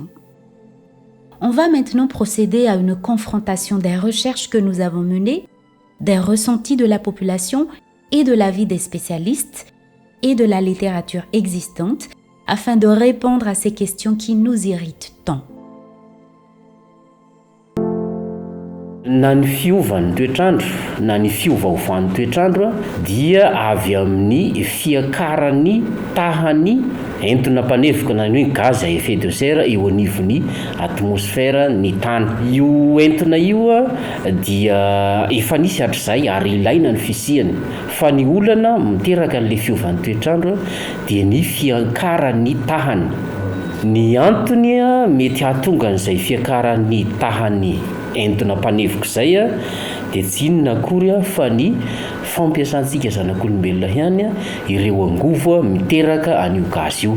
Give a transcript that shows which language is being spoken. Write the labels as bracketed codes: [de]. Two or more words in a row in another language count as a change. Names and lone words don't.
[fr] On va maintenant procéder à une confrontation des recherches que nous avons menées, des ressentis de la population et de l'avis des spécialistes et de la littérature existante afin de répondre à ces questions qui nous irritent tant. [mg] Na ny fiovan'ny toetrandro na ny fiovaovan'ny toetrandro dia avy amin'ny fiakaran'ny tahany entona mpanevika na ny hoe [fr] gaz à effet de serre [mg] eo anivon'ny atmosfera ny tany. Io entona io dia efa nisy hatr'izay ary ilaina ny fisiany fa ny olana miteraka an'ilay fiovan'ny toetrandro dia ny fiakaran'ny tahany. Ny antony mety hahatonga an'izay fiakaran'ny tahany entona mpanevika izay dia tsy inona akory fa ny fampiasantsika zanak'olombelona ihany ireo angovo miteraka an'io gaz io.